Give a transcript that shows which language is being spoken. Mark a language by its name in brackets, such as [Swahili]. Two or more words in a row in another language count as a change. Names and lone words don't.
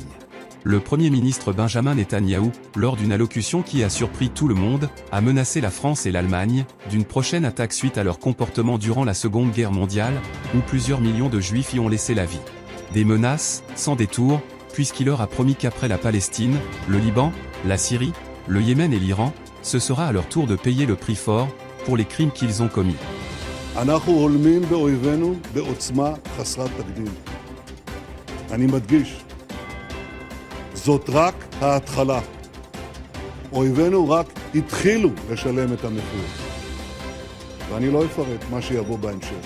[French] Le Premier ministre Benjamin Netanyahou, lors d'une allocution qui a surpris tout le monde, a menacé la France et l'Allemagne d'une prochaine attaque suite à leur comportement durant la Seconde Guerre mondiale, où plusieurs millions de Juifs y ont laissé la vie. Des menaces, sans détour, puisqu'il leur a promis qu'après la Palestine, le Liban, la Syrie, le Yémen et l'Iran, ce sera à leur tour de payer le prix fort pour les crimes qu'ils ont commis. [Hebrew] אנחנו הולמים באויבינו בעוצמה חסרת תקדים. אני מדגיש, זאת רק ההתחלה. אויבינו רק התחילו לשלם את המחיר. ואני לא אפרט מה שיבוא בהמשך.